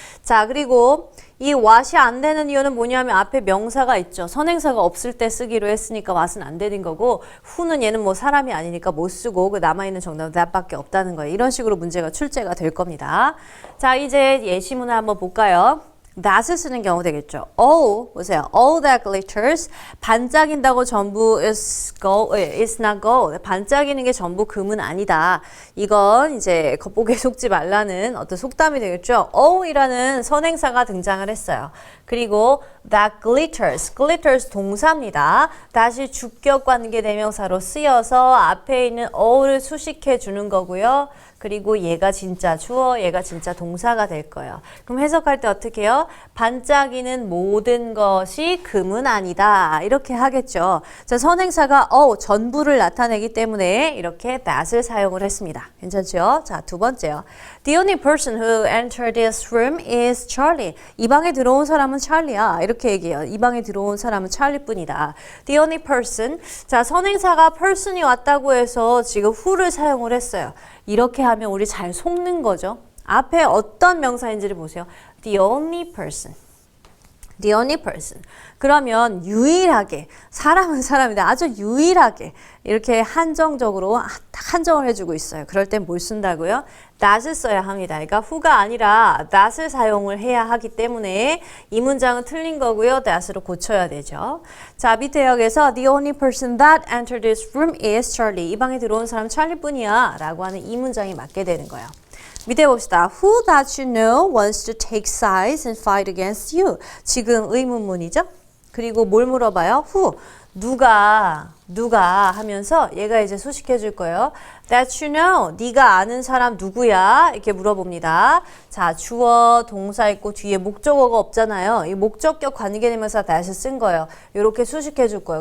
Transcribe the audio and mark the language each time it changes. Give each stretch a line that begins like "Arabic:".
Korean: 자, 그리고 이 what이 안 되는 이유는 뭐냐면 앞에 명사가 있죠. 선행사가 없을 때 쓰기로 했으니까 what은 안 되는 거고 who는 얘는 뭐 사람이 아니니까 못 쓰고 그 남아있는 정답은 that밖에 없다는 거예요. 이런 식으로 문제가 출제가 될 겁니다. 자, 이제 예시문을 한번 볼까요? that을 쓰는 경우 되겠죠. all, 보세요.
English: all that glitters,
Korean: 반짝인다고 전부
English: is not gold.
Korean: 반짝이는 게 전부 금은 아니다. 이건 이제 겉보기에 속지 말라는 어떤 속담이 되겠죠. all이라는 선행사가 등장을 했어요. 그리고 that glitters 동사입니다. 다시 주격 관계 대명사로 쓰여서 앞에 있는 all을 수식해 주는 거고요. 그리고 얘가 진짜 주어, 얘가 진짜 동사가 될 거예요. 그럼 해석할 때 어떻게 해요? 반짝이는 모든 것이 금은 아니다. 이렇게 하겠죠. 자, 선행사가 전부를 나타내기 때문에 이렇게 that을 사용을 했습니다. 괜찮죠? 자, 두 번째요.
English: The only person who entered this room is Charlie.
Korean: 이 방에 들어온 사람은 찰리야. 이렇게 이렇게 얘기해요. 이 방에 들어온 사람은 찰리뿐이다.
English: The only person.
Korean: 자, 선행사가 person이 왔다고 해서 지금 who를 사용을 했어요. 이렇게 하면 우리 잘 속는 거죠. 앞에 어떤 명사인지를 보세요.
English: The only person. The only person.
Korean: 그러면 유일하게, 사람은 사람인데 아주 유일하게 이렇게 한정적으로 한정을 해주고 있어요. 그럴 땐 뭘 쓴다고요? that을 써야 합니다. 그러니까 who가 아니라 that을 사용을 해야 하기 때문에 이 문장은 틀린 거고요. that으로 고쳐야 되죠. 자, 밑에 역에서
English: the only person that entered this room is Charlie.
Korean: 이 방에 들어온 사람은 찰리뿐이야 라고 하는 이 문장이 맞게 되는 거예요. 밑에 봅시다.
English: Who that you know wants to take sides and fight against you.
Korean: 지금 의문문이죠. 그리고 뭘 물어봐요? Who. 누가 하면서 얘가 이제 수식해 줄 거예요.
English: That you know.
Korean: 네가 아는 사람 누구야? 이렇게 물어봅니다. 자, 주어, 동사 있고 뒤에 목적어가 없잖아요. 이 목적격 관계대명사 that을 쓴 거예요. 이렇게 수식해 줄 거예요.